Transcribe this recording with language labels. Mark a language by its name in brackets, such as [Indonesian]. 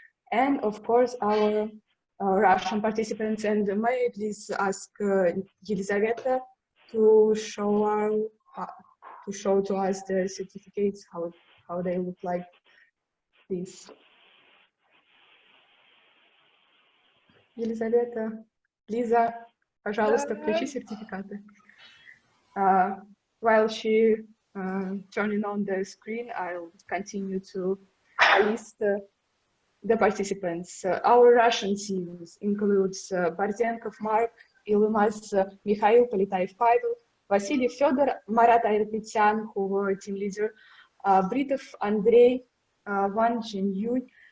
[English] And of course, our Russian participants, and may I please ask Yelizaveta to show to us the certificates, how they look like, please. [Russian] Елизавета, Лиза, пожалуйста, включи сертификаты. [English] While she turning on the screen, I'll continue to list the participants. Our Russian teams includes Borzenkov Mark, Ilmaz Mikhail, Politaev Pavel, Vasily Fedor, Marat Ayarpetyan, who were team leader, Britov Andrei, Van Zhenyuy,